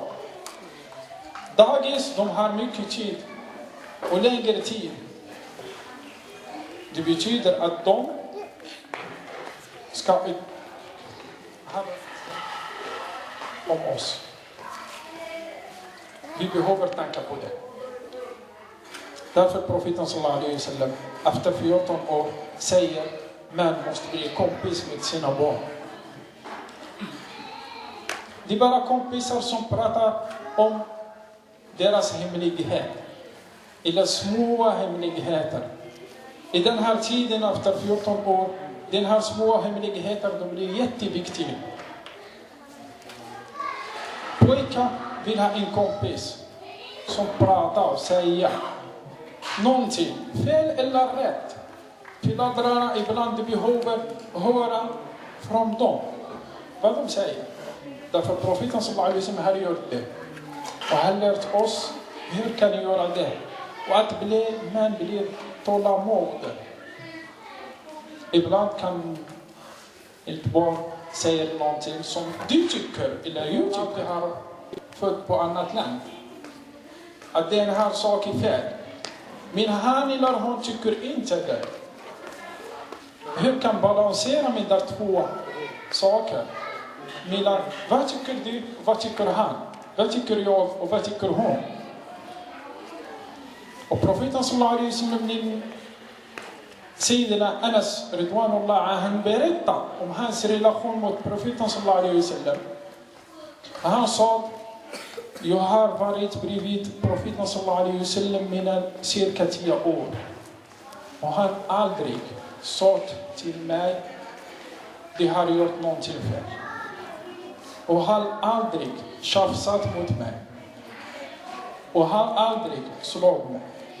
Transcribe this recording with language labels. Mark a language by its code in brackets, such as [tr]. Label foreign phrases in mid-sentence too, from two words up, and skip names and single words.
[sv] Dagis, de har mycket tid och längre tid. Det betyder att de ska ha om oss. Vi behöver tänka på det. Därför profeten [ar] صلى الله عليه وسلم [sv] efter 14 år säger man måste bli kompis med sina barn. Det är bara kompisar som pratar om deras hemlighet eller små hemligheter. I den här tiden efter 14 år, den här små hemligheter, de blir jätteviktiga. Pojkar vill ha en kompis som pratar och säger någonting, fel eller rätt. Föräldrarna ibland behöver höra från dem vad de säger. Därför profeten [ar] صلى الله عليه وسلم [sv] har gjort det. Och har lärt oss hur kan ni göra det. Och att man blir tålamod. Ibland kan ett barn säga någonting som du tycker, eller jag tycker har född på annat land. Att den här saken är fel. Men han eller hon tycker inte det. Hur kan balansera med de två saker? Mellan vad tycker du och vad tycker han? Vad tycker jag och vad tycker hon? Och profeten [ar] صلى الله عليه وسلم, سيدنا أنس رضوان الله, [sv] han berättar om hans relation mot profeten [ar] صلى الله عليه وسلم. [sv] Han sa: jag har varit bredvid profeten [ar] صلى الله عليه وسلم [sv] mina cirka 10 år. Och han aldrig sagt till mig, det har gjort någonting fel. Och han aldrig tjafsat mot mig. Och han aldrig slog mig.